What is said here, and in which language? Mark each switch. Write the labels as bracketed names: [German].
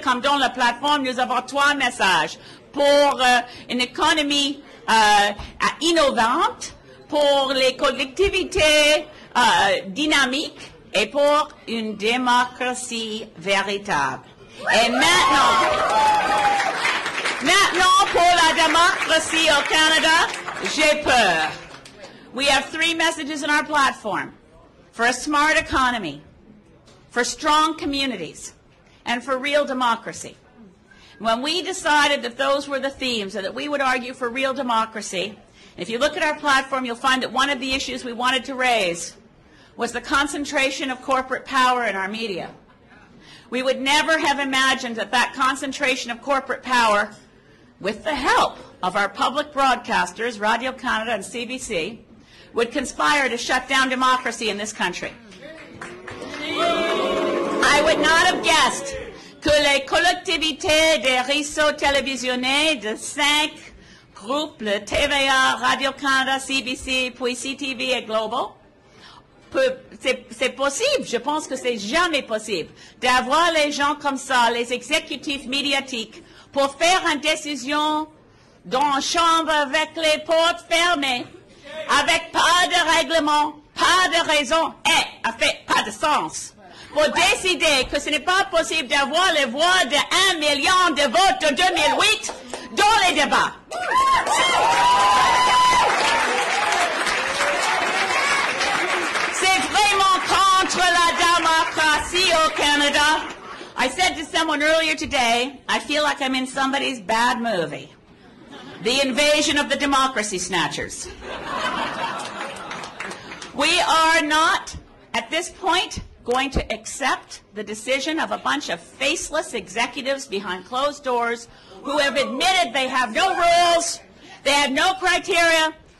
[French] Comme dans la plateforme, nous avons 3 messages. Pour une économie innovante, pour les collectivités dynamiques et pour une démocratie véritable. Et maintenant, pour la démocratie au Canada, j'ai peur. [English] We have 3 messages in our platform. For a smart economy, for strong communities, and for real democracy. When we decided that those were the themes and that we would argue for real democracy, if you look at our platform, you'll find that one of the issues we wanted to raise was the concentration of corporate power in our media. We would never have imagined that that concentration of corporate power, with the help of our public broadcasters, Radio-Canada and CBC, would conspire to shut down democracy in this country. I would not have guessed [French] que les collectivités des réseaux télévisionnés de 5 groupes, le TVA, Radio-Canada, CBC, puis CTV et Global, c'est possible, je pense que c'est jamais possible, d'avoir les gens comme ça, les exécutifs médiatiques, pour faire une décision dans une chambre avec les portes fermées, avec pas de règlement, pas de raison, et en fait, pas de sens, pour décider que ce n'est pas possible d'avoir les voix de 1 million de votes de 2008 dans les débats. C'est vraiment contre la démocratie au Canada. [English] I said to someone earlier today, I feel like I'm in somebody's bad movie. The Invasion of the Democracy Snatchers. We are not, at this point, going to accept the decision of a bunch of faceless executives behind closed doors who have admitted they have no rules, they have no criteria.